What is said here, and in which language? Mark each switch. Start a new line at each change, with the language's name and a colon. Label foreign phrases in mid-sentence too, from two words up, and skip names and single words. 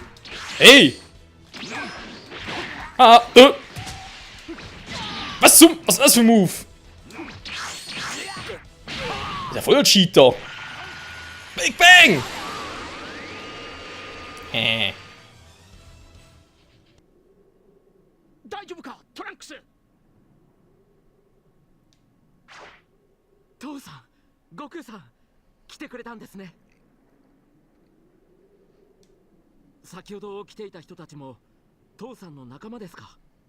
German: Hey! Ah, Was zum... Was ist das für ein Move? Ist ja voll der Cheater. Big Bang! Äh.
Japanese: 大丈夫かトランクス。父さん、悟空さん、来てくれたんですね。先ほど来ていた人たちも父さんの仲間ですか？